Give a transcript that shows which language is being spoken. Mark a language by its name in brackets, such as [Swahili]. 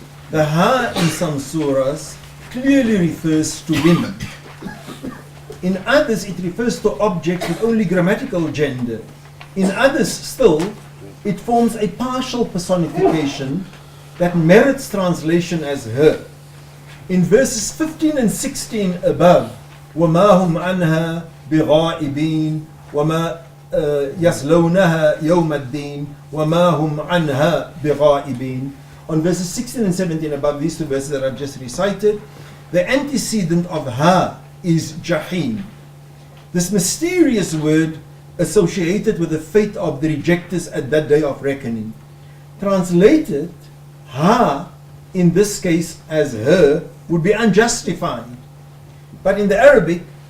[English] The ha in some surahs clearly refers to women. In others it refers to objects with only grammatical gender. In others still, it forms a partial personification that merits translation as her. In verses 15 and 16 above, [Arabic] وَمَا هُمْ عَنْهَا بِغَائِبِينَ وَمَا يَصْلَوْنَهَا يَوْمَ الدِّينِ وَمَا هُمْ عَنْهَا بِغَائِبِينَ. [English] On verses 16 and 17 above, these two verses that I've just recited, the antecedent of ha is jahim. This mysterious word associated with the fate of the rejectors at that day of reckoning. Translated, ha, in this case as her, would be unjustified. But in the Arabic,